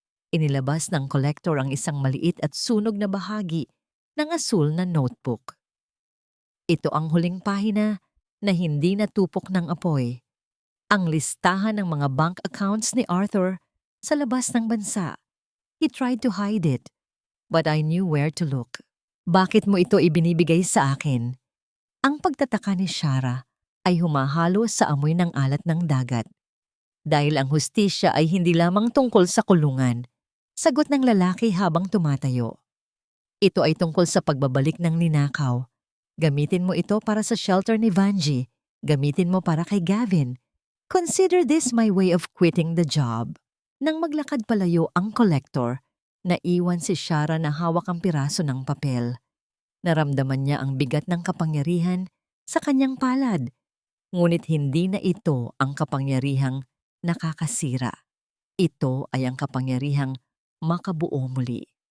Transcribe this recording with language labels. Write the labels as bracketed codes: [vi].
[tl] Inilabas ng collector ang isang maliit at sunog na bahagi ng asul na notebook. Ito ang huling pahina na hindi natupok ng apoy. Ang listahan ng mga bank accounts ni Arthur sa labas ng bansa. [en] He tried to hide it, but I knew where to look. [tl] "Bakit mo ito ibinibigay sa akin?" Ang pagtataka ni Shara ay humahalo sa amoy ng alat ng dagat. "Dahil ang hustisya ay hindi lamang tungkol sa kulungan," sagot ng lalaki habang tumatayo. "Ito ay tungkol sa pagbabalik ng ninakaw. Gamitin mo ito para sa shelter ni Vanjie. Gamitin mo para kay Gavin. [en] Consider this my way of quitting the job." [tl] Nang maglakad palayo ang collector, naiwan si Shara na hawak ang piraso ng papel. Naramdaman niya ang bigat ng kapangyarihan sa kanyang palad. Ngunit hindi na ito ang kapangyarihang nakakasira. Ito ay ang kapangyarihang makabuo muli.